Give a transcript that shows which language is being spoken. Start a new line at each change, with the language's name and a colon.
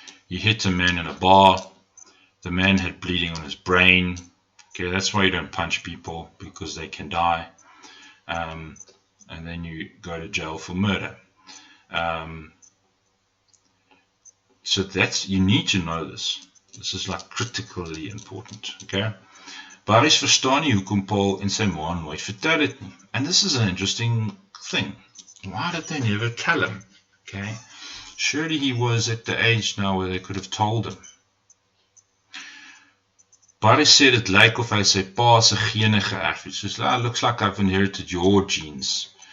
English: He hit a man in a bar. The man had bleeding on his brain. Okay, that's why you don't punch people, because they can die. And then you go to jail for murder. So you need to know this. This is like critically important. Okay.
Afrikaans: Baris verstaan nie hoekom Paul en sy ma nooit vertel het nie.
English: And this is an interesting thing. Why did they never tell him? Okay. Surely he was at the age now where they could have told him. Baris said it
Afrikaans: lyk of hy sy pa se gene geërf het.
English: So it looks like I've inherited your genes.